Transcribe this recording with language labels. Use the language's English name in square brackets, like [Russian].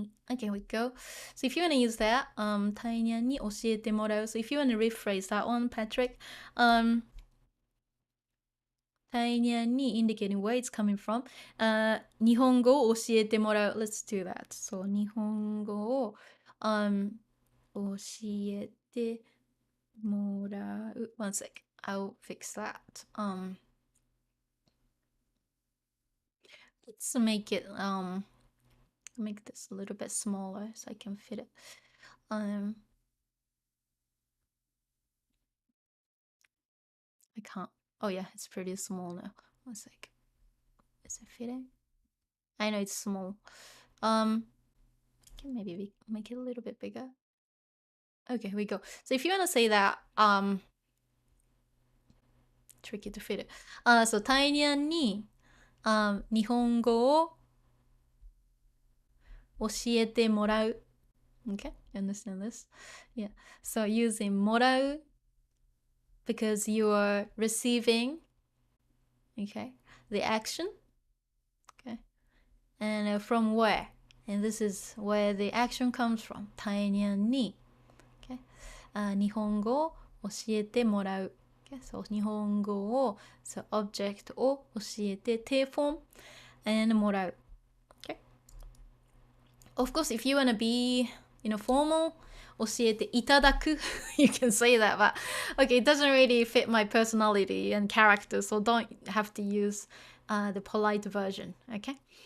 [English] Okay, here we go. So if you want to use that, [Japanese] タイニャンに教えてもらう. [English] So if you want to rephrase that one, Patrick, タイニャンに indicating where it's coming from. [Japanese] 日本語を教えてもらう. [English] Let's do that. [Japanese] So 日本語を教えてもらう. [English] One sec. I'll fix that. Let's make it make this a little bit smaller so I can fit it. I can't. Oh yeah, it's pretty small now. 1 sec. Is it fitting? I know it's small. Can maybe make it a little bit bigger. Okay, here we go. So if you want to say that, tricky to fit it. [Japanese] So Taenyan ni 日本語を教えてもらう. [English] Okay, you understand this? Yeah. So using もらう because you are receiving, okay, the action, okay, and from where? And this is where the action comes from. [Japanese] タイニャンに okay. 日本語を教えてもらう. [English] Okay, so 日本語を so object を教えて te form and もらう. Okay. Of course, if you want to be, formal, [Japanese] 教えていただく [English] you can say that, but okay, it doesn't really fit my personality and character, so don't have to use the polite version, okay?